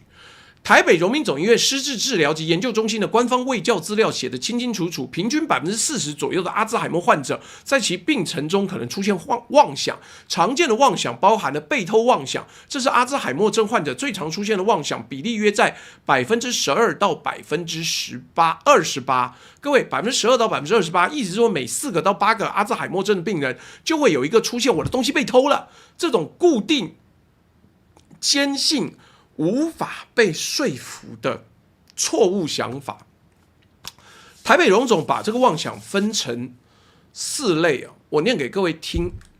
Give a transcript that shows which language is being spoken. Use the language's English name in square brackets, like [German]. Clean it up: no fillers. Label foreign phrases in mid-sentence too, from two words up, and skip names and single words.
[Chinese] 台北榮民總醫院失智治療及研究中心的官方衛教資料寫得清清楚楚，平均40%左右的阿茲海默患者在其病程中可能出現妄想，常見的妄想包含了被偷妄想，這是阿茲海默症患者最常出現的妄想，比例約在12%到28%。各位，12%到28%，意思是說每4個到8個阿茲海默症的病人就會有一個出現我的東西被偷了，這種固定堅信無法被說服的錯誤想法。台北榮總把這個妄想分成4類啊，我念給各位聽。